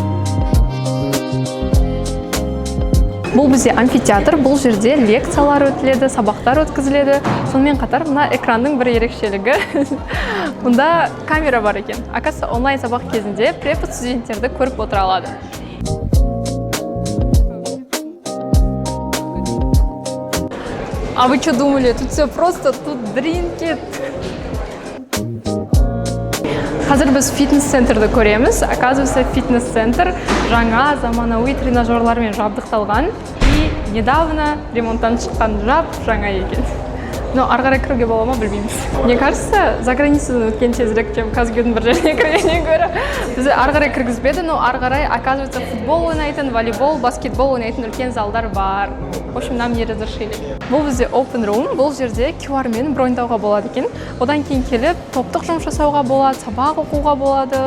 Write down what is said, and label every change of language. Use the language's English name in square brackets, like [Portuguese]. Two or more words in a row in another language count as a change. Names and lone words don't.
[Kazakh] Бұл бізде амфитеатр, бұл жерде лекциялар өтіледі, сабақтар өткізіледі. Сонымен қатар мына экранның бір ерекшелігі. Мұнда камера бар екен. Оказывается, онлайн сабақ кезінде препод студенттерді көріп отыра алады. [Russian] А вы что думали? Тут все просто, тут дринкет. [Kazakh] Қазір біз фитнес-центрді көреміз. Оказывается, фитнес-центр жаңа заманауи тренажерлармен жабдықталған [Russian] и недавно [Kazakh] ремонттан шыққан жаңа екен. Но ары қарай кіруге бола ма, білмейміз. [Russian] Мне кажется, [Kazakh] за границадан өткен тезірек, чем Казгюдің бір жеріне кіргеннен гөрі. Бізді ары қарай кіргізбеді, но ары қарай, оказывается, футбол ойнайтын, волейбол, баскетбол ойнайтын үлкен залдар бар. [Russian] В общем, нам не разрешили. [Kazakh] Бұл бізде [English] open room, [Kazakh] бұл жерде QR-мен броньдауға болады екен. Одан кейін келіп, топтық жұмыс жасауға болады, сабақ оқуға болады.